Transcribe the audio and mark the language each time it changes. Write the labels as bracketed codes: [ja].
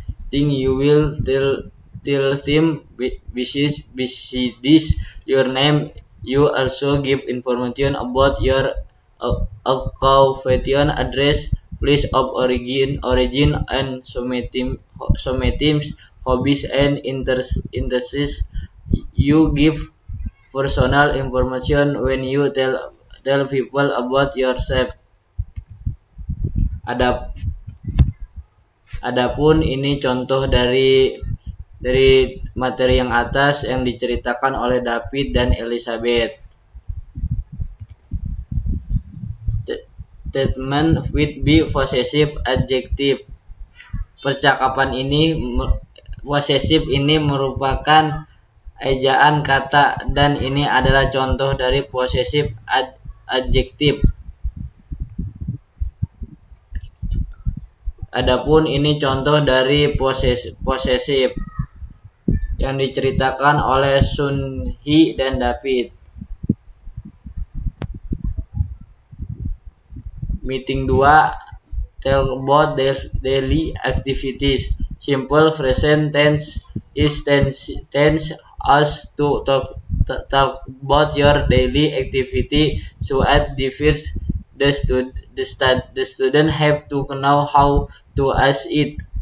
[en] Thing you will tell them besides your name, you also give information about your occupation, address, place of origin, and sometimes hobbies and interests. You give personal information when you tell people about yourself. [id] Adapun ini contoh dari materi yang atas yang diceritakan oleh David dan Elizabeth. [en] Statement with be possessive adjective. [id] Percakapan ini possessive ini merupakan ejaan kata dan ini adalah contoh dari possessive adjective. Adapun ini contoh dari possessive yang diceritakan oleh Sun Hee dan David. [en] Meeting 2, tell about their daily activities. Simple present tense is tense as to talk about your daily activity. So at the first, the student have to know how to ask it.